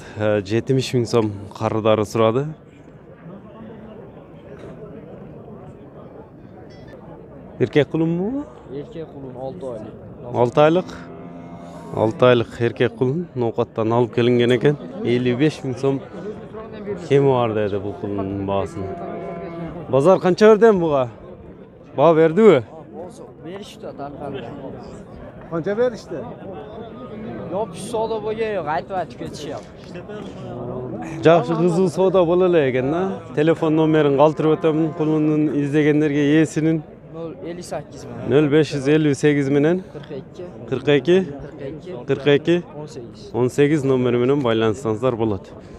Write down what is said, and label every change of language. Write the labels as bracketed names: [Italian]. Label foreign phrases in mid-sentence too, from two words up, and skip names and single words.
[Kyrgyz] 70 000 сом карыдары сурады. Эркек кулунбу? Эркек кулун 6 айлык. 6 айлык. 6 айлык эркек кулун ноокаттан алып келинген экен. 55 000 сом кеми бар деди бул кулунун баасын. Базар канча берден буга? Баа бердиби? [Uzbek] Berishdi tarqaldi. Qancha berishdi? Yopish savdo bo'lgan yo'q, aytib ketishyapti. [Kyrgyz] Жакшы кызуу соода боло эле экен, Телефон номерин калтырып өтөм, кулунун издегендерге ээсинин 0558 менен 42 18 номери менен байланышсаңыздар болот.